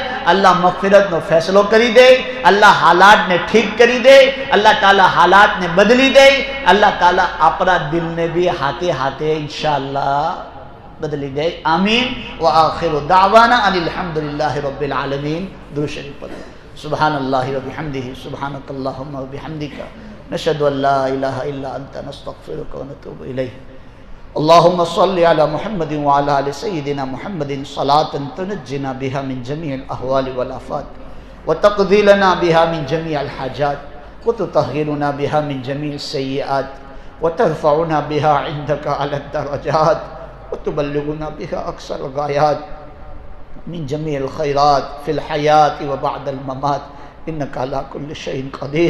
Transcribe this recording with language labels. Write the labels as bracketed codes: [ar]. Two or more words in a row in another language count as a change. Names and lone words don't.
[gu] અલ્લાહ મગફિરતનો ફેસલો કરી દે, અલ્લાહ હાલાતને ઠીક કરી દે, અલ્લાહ તાલા હાલાતને બદલી દે. અલ્લાહ તાલા આપણા દિલને બી હાથે હાથે ઇન્શાઅલ્લાહ બદલી દે. આમીન. [ar] وآخر دعوانا أن الحمد لله رب العالمين. [gu] દરૂદ શરીફ પઢો. [ar] سبحان الله وبحمده، سبحانك اللهم وبحمدك، نشهد أن لا إله إلا أنت، نستغفرك ونتوب إليه. اللهم صل على محمد وعلى ال سيدنا محمد صلاة تنجنا بها من جميع الاهوال والافات وتقضي لنا بها من جميع الحاجات وتطهرنا بها من جميع السيئات وترفعنا بها عندك على الدرجات وتبلغنا بها اقصى الغايات من جميع الخيرات في الحياة وبعد الممات انك على كل شيء قدير.